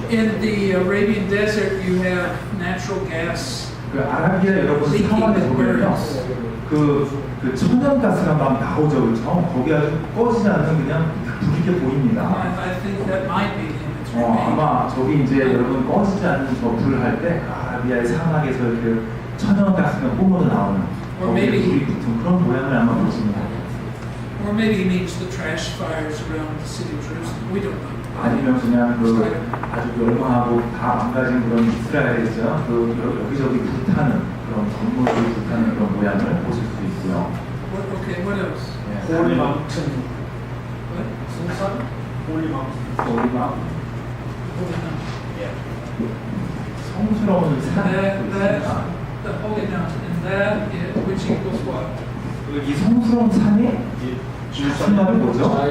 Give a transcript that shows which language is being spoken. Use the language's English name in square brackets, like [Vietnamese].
[English] in the Arabian desert you have natural gas. [Korean] 그 아라비아 여러분 사막에 보면요, 그 천연가스가 막 나오죠, 그렇죠? 거기 아주 꺼지지 않는 그냥 불이 이렇게 보입니다. [English] I think that might be the image. [Korean] 아마 저기 이제 여러분 꺼지지 않는 저 불을 할 때 아라비아의 사막에서 이렇게 천연가스가 뿜어져 나오는 거기에 불이 붙은 그런 모양을 아마 보십니다. [English] Or maybe he means the trash fires around the city of Jerusalem. We don't know. [Korean] 아니면 그냥 그 아주 멸망하고 다 망가진 그런 이스라엘이죠. 그 여기저기 불타는 그런 건물들이 불타는 그런 모양을 보실 수 있고요. [English] Okay, what else? 홀리 마운틴. What? [Korean] 성산? 홀리 마운틴. 성스러운 산. [English] The holy mountain, and that is, which equals what? [Korean] 이 성스러운 산이 무슨 말이 뭐죠?